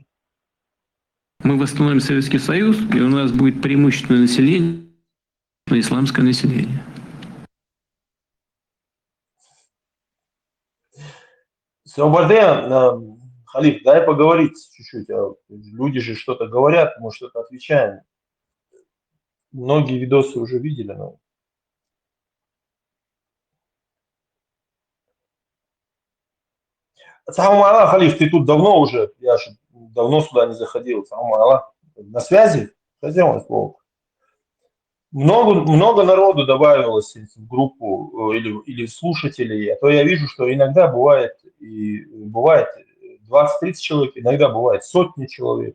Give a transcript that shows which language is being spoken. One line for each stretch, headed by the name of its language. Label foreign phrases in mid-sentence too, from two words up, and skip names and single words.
Russian: Мы восстановим Советский Союз, и у нас будет преимущественное население, исламское население. Саубарден, Халиф, дай поговорить чуть-чуть. Люди же что-то говорят, мы что-то отвечаем. Многие видосы уже видели, но...
Arabic: سلام عليكم,
Russian: Халиф, ты тут давно уже, я же давно сюда не заходил.
Arabic: سلام عليكم.
Russian: На связи? Хозяин слово. Много народу добавилось в группу или слушателей, а то я вижу, что иногда бывает 20-30 человек, иногда бывает сотни человек.